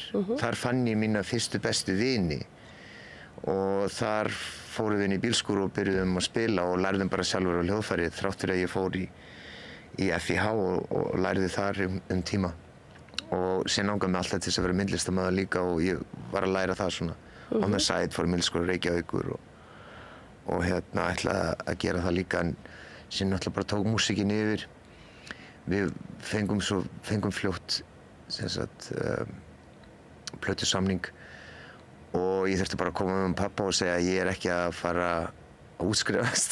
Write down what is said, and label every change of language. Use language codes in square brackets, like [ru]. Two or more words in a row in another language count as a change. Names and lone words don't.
[is] Þar fann ég mína fyrstu bestu vini og þar fórum við inn í bílskúr og byrjuðum að spila og lærðum bara sjálfur á hljóðfæri þrátt fyrir að ég fór í FIH og lærði þar tíma. Og síðan langaði mig alltaf til þess að vera myndlistarmaður líka og ég var að læra það svona. [en] On the side [is] fór í myndlistarskóla Reykjavíkur og ætlaði að gera það líka en síðan náttúrulega bara tók músíkin yfir. Við fengum fljótt plötusamning og ég þurfti bara að koma með pappa og segja að ég er ekki að fara að útskrifast.